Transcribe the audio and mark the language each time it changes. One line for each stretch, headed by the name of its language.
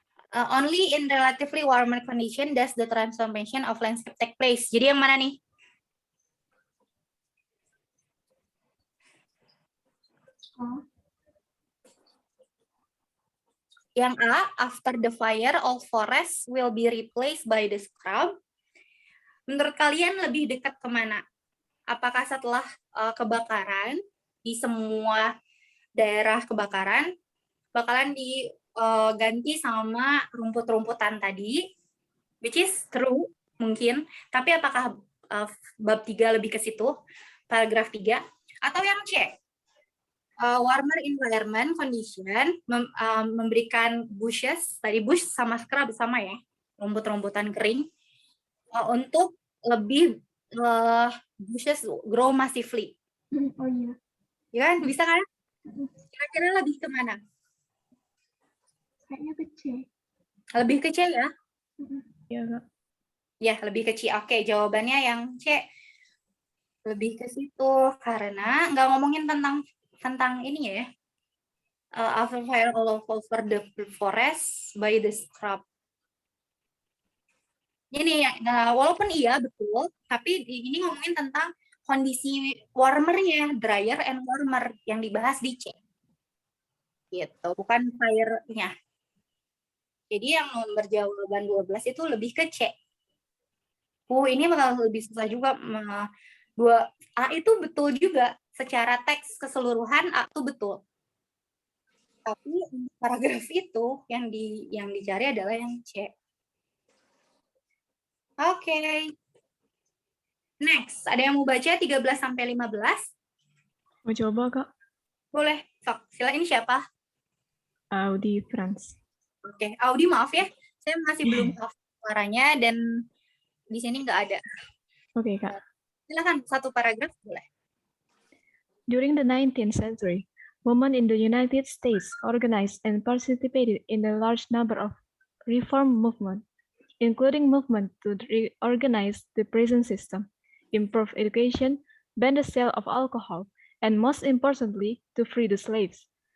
English: Only in relatively warmer condition does the transformation of landscape take place.
Indonesian: Jadi yang mana nih? Yang A,
English: after the fire, all forests will be replaced by the scrub.
Indonesian: Menurut kalian lebih dekat kemana? Apakah setelah kebakaran, di semua daerah kebakaran, bakalan diganti sama rumput-rumputan tadi,
English: which is true,
Indonesian: mungkin. Tapi apakah bab 3 lebih ke situ, paragraf 3, atau yang C?
English: Warmer environment condition
Indonesian: memberikan bushes, tadi bush sama scrub sama ya, rumput-rumputan kering, untuk lebih bushes
English: grow massively.
Indonesian: Oh iya. Ya kan, bisa kan? Kira-kira lebih kemana? Kayaknya ke C. Lebih ke C ya? Ya, Ya, lebih ke C. Oke, jawabannya yang C. Lebih ke situ, karena nggak ngomongin tentang ini ya.
English: After fire all over the forest by the scrub.
Indonesian: Ini ya, walaupun iya betul, tapi ini ngomongin tentang kondisi warmernya,
English: dryer and warmer
Indonesian: yang dibahas di C. Gitu, bukan fire-nya. Jadi yang nomor jawaban 12 itu lebih ke C. Ini bakal lebih susah juga. A itu betul juga. Secara teks keseluruhan A itu betul. Tapi paragraf itu yang dicari adalah yang C. Oke. Next, ada yang mau baca 13 sampai 15? Mau coba, Kak? Boleh. Sok, sila ini siapa? Audi France. Oke, Audi maaf ya. Saya masih belum tahu suaranya dan di sini nggak ada. Oke, Kak. Silakan satu paragraf boleh.
English: During the 19th century, women in the United States organized and participated in a large number of reform movements, including movements to reorganize the prison system, improve education, ban the sale of alcohol, and most importantly, to free the slaves.